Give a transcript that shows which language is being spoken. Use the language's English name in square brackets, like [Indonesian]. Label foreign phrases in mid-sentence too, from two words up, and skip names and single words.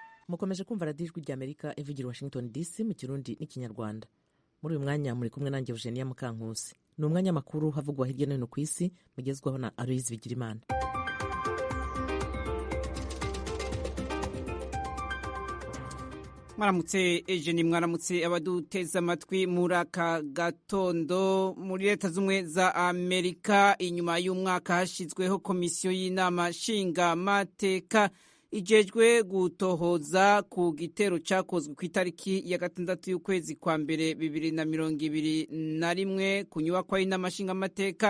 [Kinyarwanda] mukomeje kumva radiyo ijwi ry'Amerika ivugira Washington DC mu kirundi n'ikinyarwanda. Muri uyu mwanya muri kumwe nanjye Eugenia Mukankusi. Ni umwanya makuru havugwa hirya no hino ku isi mugezwaho na Aloyizi Bigirimana. [Rundi] Mwaramutse Eugenie, mwaramutse abaduteza amatwi muri aka gatondo. Muri leta z'umwe za Amerika, inyuma y'umwaka hashyizweho komisiyo y'inama nshingamateka ijejwe gutohoza ku gitero cyakozwe ku itariki ya 6 y'ukwezi kwa mbere 2021 ku nyubakwa y'inama nshingamateka.